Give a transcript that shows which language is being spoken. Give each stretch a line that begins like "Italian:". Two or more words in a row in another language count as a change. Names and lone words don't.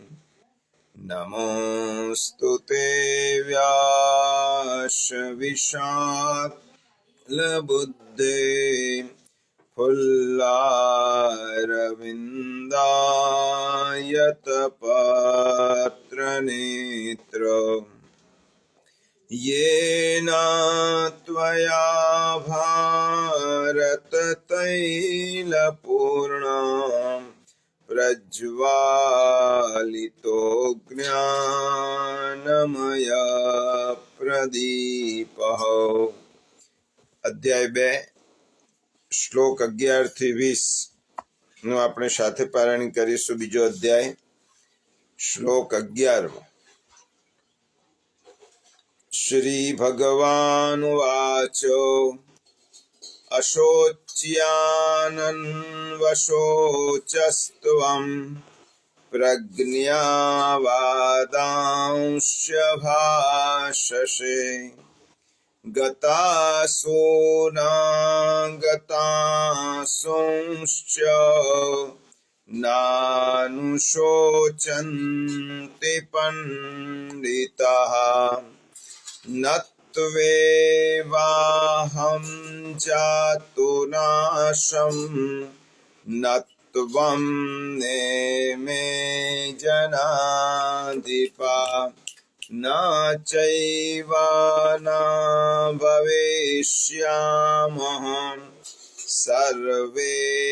Sanskrit: नमोऽस्तुते व्यासविशालबुद्धे फुल्लारविन्दायतपत्रनेत्र येन त्वया भारततैलपूर्णं प्रज्वालितो ज्ञानमय प्रदीपः।
Gujarati: અધ્યાય 2 શ્લોક 11 થી 20 નું આપણે સાથે પારાયણ કરીશું। બીજો અધ્યાય શ્લોક 11।
Sanskrit: श्री भगवान वाच अशोच्यानन्वशोचस्त्वं प्रज्ञावादांश्च भाषसे गतासो न गतासुंश्च नानुशोचन्ति पण्डिताः न त्वेवाहं जातु नाशं न त्वं नेमे जनाधिपा न चैव न भविष्यामः सर्वे